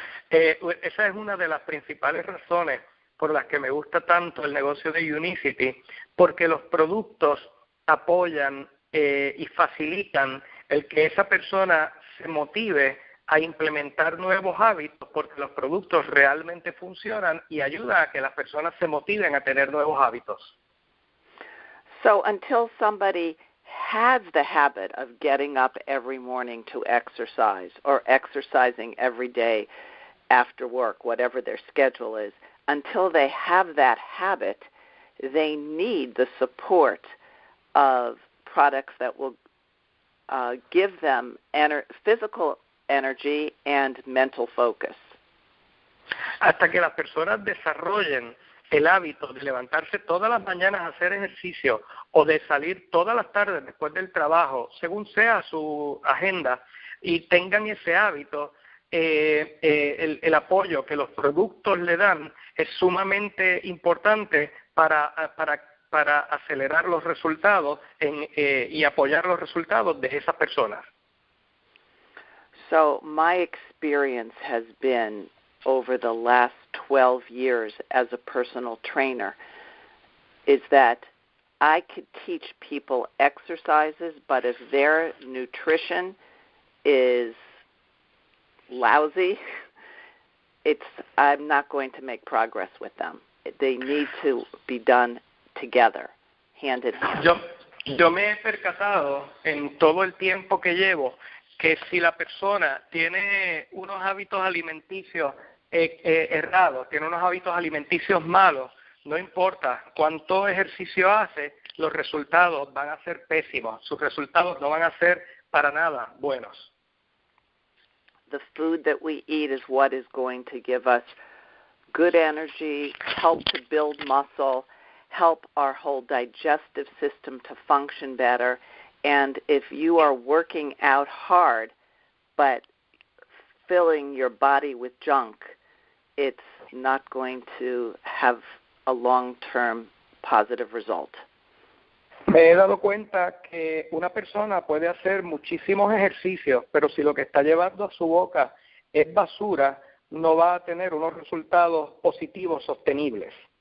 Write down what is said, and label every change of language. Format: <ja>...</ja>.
<es>Esa es una de las principales razones por las que me gusta tanto el negocio de Unicity, porque los productos apoyan y facilitan el que esa persona se motive a implementar nuevos hábitos, porque los productos realmente funcionan y ayudan a que las personas se motiven a tener nuevos hábitos.</es> <en>So until somebody has the habit of getting up every morning to exercise, or exercising every day after work, whatever their schedule is, until they have that habit, they need the support of products that will give them physical energy and mental focus.</en> <es>Hasta que las personas desarrollen el hábito de levantarse todas las mañanas a hacer ejercicio o de salir todas las tardes después del trabajo, según sea su agenda, y tengan ese hábito, el apoyo que los productos le dan es sumamente importante para acelerar los resultados y apoyar los resultados de esas personas.</es> <en>So my experience has been over the last 12 years as a personal trainer is that I could teach people exercises, but if their nutrition is lousy, I'm not going to make progress with them. They need to be done together, hand in hand.</en> <es>Yo me he percatado en todo el tiempo que llevo que si la persona tiene unos hábitos alimenticios errados, tiene unos hábitos alimenticios malos, no importa cuánto ejercicio hace, los resultados van a ser pésimos. Sus resultados no van a ser para nada buenos.</es> <en>The food that we eat is what is going to give us good energy, help to build muscle, help our whole digestive system to function better. And if you are working out hard but filling your body with junk, it's not going to have a long-term positive result.</en> <es>Me he dado cuenta que una persona puede hacer muchísimos ejercicios, pero si lo que está llevando a su boca es basura, no va a tener unos resultados positivos sostenibles.</es>